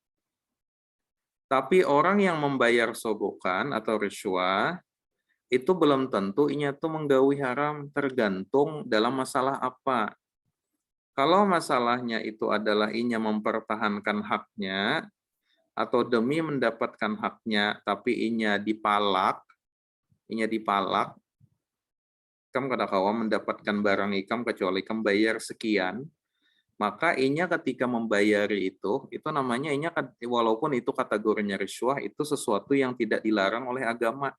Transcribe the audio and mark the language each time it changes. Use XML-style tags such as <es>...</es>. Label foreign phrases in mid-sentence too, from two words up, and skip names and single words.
<id>Tapi orang yang membayar sogokan atau riswah itu belum tentu inya tuh menggawi haram, tergantung dalam masalah apa. Kalau masalahnya itu adalah inya mempertahankan haknya atau demi mendapatkan haknya tapi inya dipalak,</id> <bjn>ikam kada kawa</bjn> <id>mendapatkan barang ikam kecuali ikam bayar sekian, maka inya ketika membayari itu namanya inya walaupun itu kategorinya riswah, itu sesuatu yang tidak dilarang oleh agama.</id>